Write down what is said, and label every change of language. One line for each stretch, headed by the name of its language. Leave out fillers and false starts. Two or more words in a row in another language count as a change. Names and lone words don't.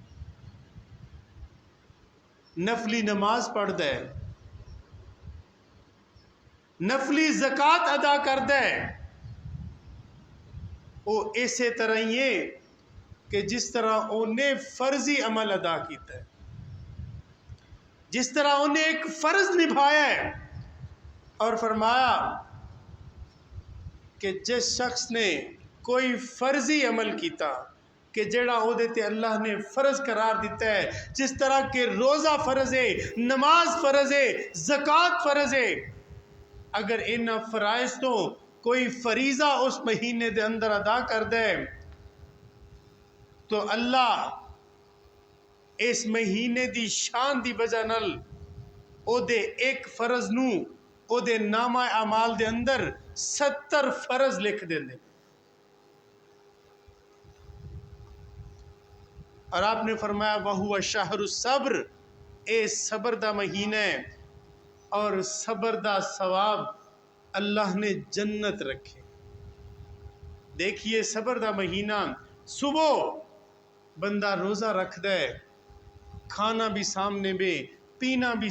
Punjabi: نفلی نماز پڑھ دے، نفلی زکوٰۃ ادا کر دے، وہ اسی طرح ہی ہے کہ جس طرح انہیں فرضی عمل ادا کیتا ہے، جس طرح انہیں ایک فرض نبھایا ہے۔ اور فرمایا کہ جس شخص نے کوئی فرضی عمل کیتا کہ جڑا او دے تے اللہ نے فرض قرار دیتا ہے، جس طرح کہ روزہ فرض ہے، نماز فرض ہے، زکوٰۃ فرض ہے، اگر ان فرائض تو کوئی فریضہ اس مہینے دے اندر ادا کر دے تو اللہ اس مہینے دی شان دی وجہ نال او دے ایک فرض نو او دے نامہ اعمال دے اندر 70 فرض لکھ دے دے۔
Urdu: اور آپ نے فرمایا
Arabic: وَهُوَ شَهْرُ الصَّبْرِ،
Punjabi: اے صبر دا مہینہ ہے، اور صبر دا ثواب اللہ نے جنت رکھے۔ دیکھیے صبر دا مہینہ، صبح بندہ روزہ رکھ دے، کھانا بھی سامنے میں، پینا بھی